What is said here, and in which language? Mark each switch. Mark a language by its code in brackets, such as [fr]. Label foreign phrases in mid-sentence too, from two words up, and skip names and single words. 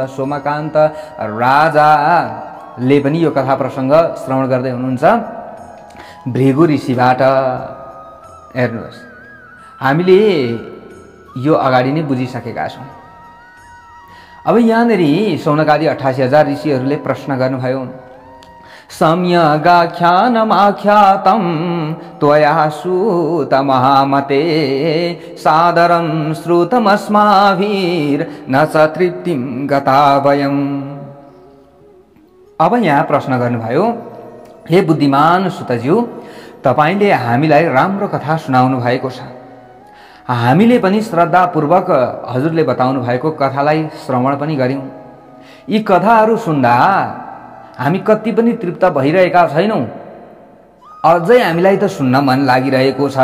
[ne] सोमकान्त राजाले पनि यो कथा प्रसङ्ग श्रवण गर्दै हुनुहुन्छ भृगु ऋषिबाट। हेर्नुहोस्, हामीले यो अगाडि नै बुझिसकेका छौँ। अब यहाँनिर सौनकादि 88,000 ऋषिहरूले प्रश्न गर्नुभयो। [sa] सम्यगाख्यानमाख्यातं त्वया सूत महामते सादरं श्रुतमस्माभिर्न स तृप्तिं गता वयम्। [ne] अब यहाँ प्रश्न गर्नुभयो, हे बुद्धिमान सुतज्यू, तपाईले हामीलाई राम्रो कथा सुनाउनु भएको छ। हामीले पनि श्रद्धापूर्वक हजुरले बताउनु भएको कथालाई श्रवण पनि गर्यौं। यी कथाहरू सुन्दा हामी कति पनि तृप्त भइरहेका छैनौं, अझै हामीलाई त सुन्न मन लागिरहेको छ।